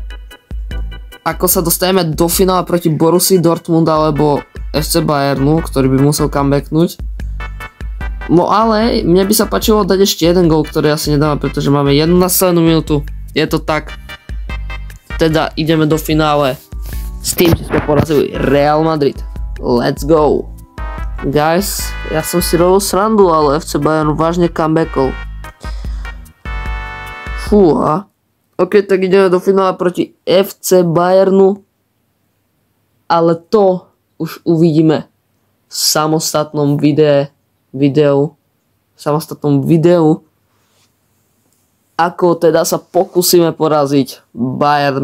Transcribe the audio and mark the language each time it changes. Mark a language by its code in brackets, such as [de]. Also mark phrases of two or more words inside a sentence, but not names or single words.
[sk] Ako sa dostaneme do finále proti Borussii Dortmund alebo FC Bayernu, ktorý by musel comebacknúť. No ale mne by sa páčilo dať ešte jeden gól, ktorý asi nedáme, pretože máme 1 nastavenú minútu. Je to tak. Teda ideme do finále s tým, že sme porazili Real Madrid. [en] Let's go. [sk] Guys, ja som si robil srandu, ale FC Bayern vážne comebackol. Fúha. Ok, tak ideme do finále proti FC Bayernu. Ale to už uvidíme v samostatnom videu, ako teda sa pokúsime poraziť Bayern Mníchov.